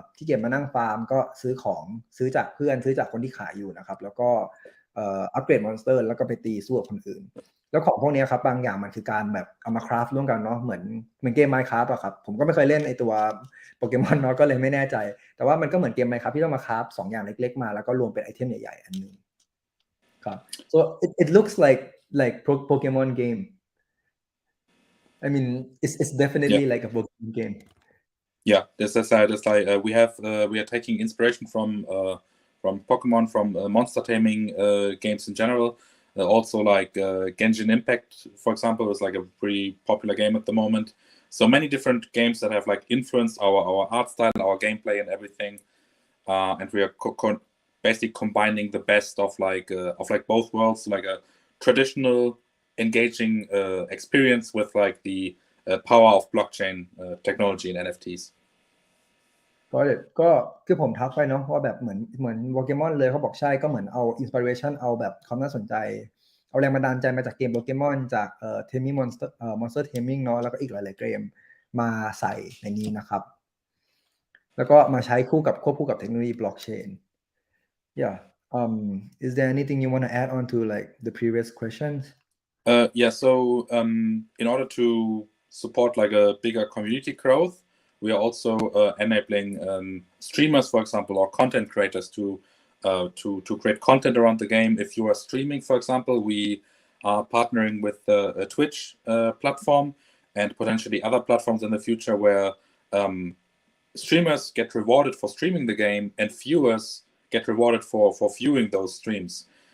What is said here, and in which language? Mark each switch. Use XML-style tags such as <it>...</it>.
<th>ยจมานั่งฟาร์มก็ซื้อจากเพื่อนซื้อจากคนที่ขายอยู่นะครับแล้วก็อัปเกรดมอนสเตอร์แล้วก็ไปตีสู้กับคนอื่นแล้วของพวกนี้ครับบางอย่างมันคือการแบบเอามาคราฟร่วมกันเนาะเหมือนเกม Minecraft อะครับผมก็ไม่เคยเล่นไอตัวโปเกมอนเนาะก็เลยไม่แน่ใจแต่ว่ามันก็เหมือนเกม Minecraft ที่ต้องมาคราฟ2อย่างเล็กๆมาแล้วก็รวมเป็นไอเทมใหญ่ๆอันนึงครับ</th> <en>so it looks like Pokemon game</en> <th>I mean it's definitely like a Pokemon game</th> <en>yeah that's like we are taking inspiration from Pokemon, from monster taming games in general. Also like Genshin Impact, for example, is like a pretty popular game at the moment. So many different games that have like influenced our art style, our gameplay and everything. And we are basically combining the best of like both worlds, like a traditional engaging experience with like the power of blockchain technology and NFTs.</en> <th>ก็คือผมทักไปเนาะว่าแบบเหมือนโปเกมอนเลยเขาบอกใช่ก็เหมือนเอาอินสปิเรชันเอาแบบความน่าสนใจเอาแรงบันดาลใจมาจากเกมโปเกมอนจากTaming Monster Taming เนาะแล้วก็อีกหลายๆเกมมาใส่ในนี้นะครับแล้วก็มาใช้ควบคู่กับเทคโนโลยีบล็อกเชน</th> <en>yeah is there anything you want to add on to like the previous questions yeah so in order to support like a bigger community growth, we are also enabling streamers, for example, or content creators to create content around the game. If you are streaming, for example, we are partnering with a Twitch platform and potentially other platforms in the future where streamers get rewarded for streaming the game and viewers get rewarded for viewing those streams.</en>